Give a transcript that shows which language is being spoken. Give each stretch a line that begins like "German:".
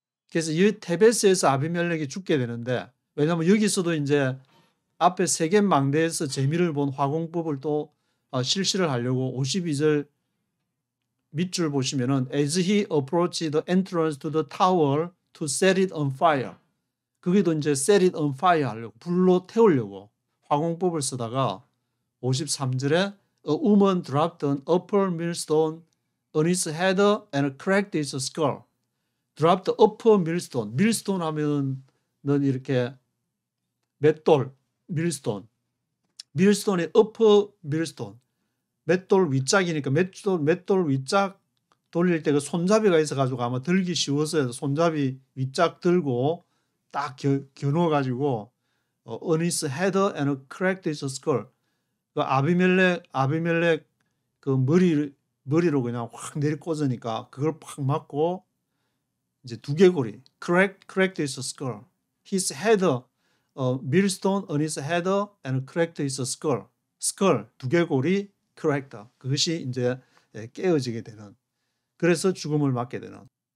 Korean: 그래서 이 테베스에서 아비멜렉이 죽게 되는데 왜냐하면 여기서도 이제 앞에 세겜 망대에서 재미를 본 화공법을 또 실시를 하려고 52절 밑줄 보시면은
English: as he approached the entrance to the tower to set it on fire.
Korean: 거기도 이제 set it on fire 하려고 불로 태우려고 화공법을 쓰다가 53절에
English: a woman dropped an upper millstone on his head and cracked his skull. dropped upper millstone.
Korean: millstone 하면은 이렇게 맷돌 millstone.
English: millstone의 upper millstone.
Korean: 맷돌 윗짝이니까 맷돌 윗짝 돌릴 때 그 손잡이가 있어가지고 아마 들기 쉬워서 손잡이 윗짝 들고 딱 겨누어가지고
English: on his head and cracked his skull.
Korean: 그 아비멜렉 그 머리로 그냥 확 내리꽂으니까 그걸 팍 맞고 이제 두개골이
English: cracked his skull. His head, millstone on his head and cracked his skull.
Korean: skull 두개골이 cracked. 그것이 이제 깨어지게 되는. 그래서 죽음을 맞게 되는.